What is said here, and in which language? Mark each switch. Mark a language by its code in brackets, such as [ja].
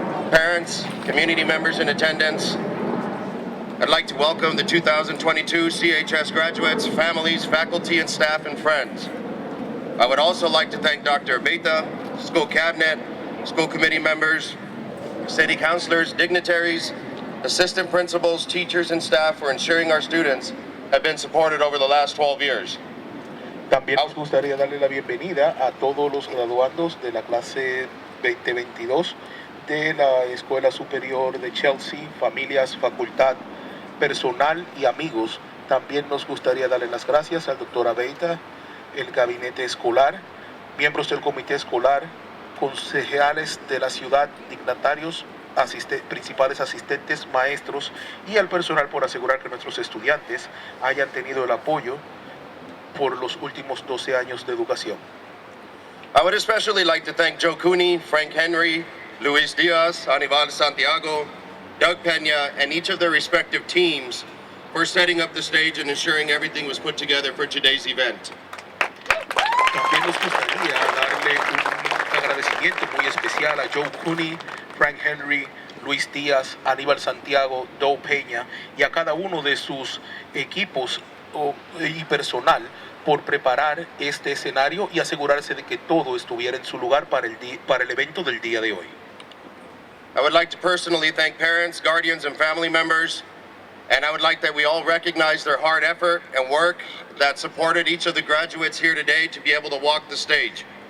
[en] Parents, community members in attendance, I'd like to welcome the 2022 CHS graduates, families, faculty, and staff, and friends. I would also like to thank Dr. Abeta, school cabinet, school committee members, city councilors, dignitaries, assistant principals, teachers, and staff for ensuring our students have been supported over the last 12 years. [es] También nos gustaría darle la bienvenida a todos los graduandos de la clase 2022 de la Escuela Superior de Chelsea, familias, facultad, personal y amigos. También nos gustaría darle las gracias al doctor Abeta, el gabinete escolar, miembros del comité escolar, concejales de la ciudad, dignatarios, principales asistentes, maestros y al personal por asegurar que nuestros estudiantes hayan tenido el apoyo por los últimos 12 años de educación. [en] I would especially like to thank Joe Cooney, Frank Henry, Luis Diaz, Aníbal Santiago, Doug Peña, and each of their respective teams for setting up the stage and ensuring everything was put together for today's event. [es] También nos gustaría darle un agradecimiento muy especial a Joe Cooney, Frank Henry, Luis Díaz, Aníbal Santiago, Doug Peña y a cada uno de sus equipos y personal por preparar este escenario y asegurarse de que todo estuviera en su lugar para el evento del día de hoy. [en] I would like to personally thank parents, guardians, and family members, and I would like that we all recognize their hard effort and work that supported each of the graduates here today to be able to walk the stage.